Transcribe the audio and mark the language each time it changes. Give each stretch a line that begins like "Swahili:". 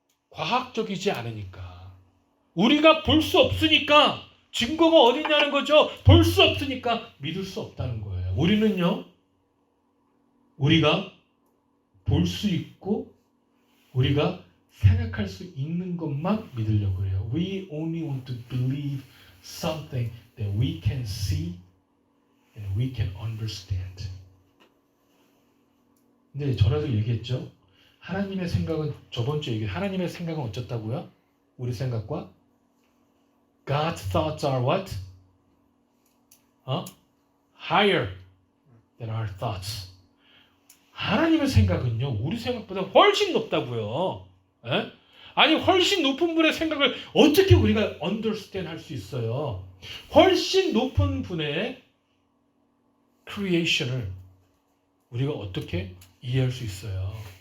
Korean: 과학적이지 않으니까. 우리가 볼 수 없으니까. 증거가 어디 있냐는 거죠. 볼 수 없으니까 믿을 수 없다는 거예요. 우리는요, 우리가 볼 수 있고 우리가 생각할 수 있는 것만 믿으려고 해요.
English: We only want to believe something that we can see and we can understand.
Korean: 근데 전에도 얘기했죠. 하나님의 생각은, 저번 주에 얘기했죠. 하나님의 생각은 어쩌다고요? 우리 생각과
English: God's thoughts are what? Higher than our thoughts.
Korean: 하나님의 생각은요, 우리 생각보다 훨씬 높다고요. 아니, 훨씬 높은 분의 생각을 어떻게 우리가 understand 할 수 있어요? 훨씬 높은 분의 creation을 우리가 어떻게 이해할 수 있어요?